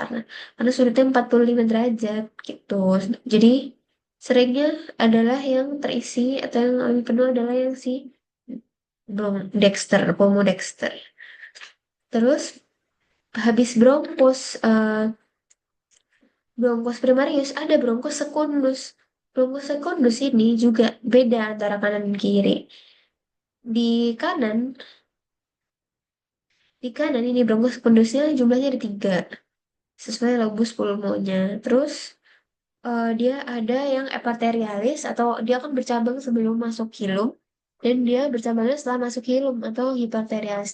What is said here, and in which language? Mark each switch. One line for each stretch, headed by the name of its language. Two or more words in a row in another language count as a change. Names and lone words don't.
Indonesian: Karena sudutnya 45 derajat gitu. Jadi seringnya adalah yang terisi atau yang lebih penuh adalah yang si Dexter, Dexter. Terus habis
Latin: bronchus primarius
Indonesian: ada
Latin: bronchus secundus. Bronchus secundus
Indonesian: ini juga beda antara kanan dan kiri. Di kanan, di kanan ini
Latin: bronchus secundusnya
Indonesian: jumlahnya ada 3 sesuai lobus pulmonya. Terus dia ada yang epiterialis atau dia akan bercabang sebelum masuk hilum dan dia bercabangnya setelah masuk hilum atau hiperterialis.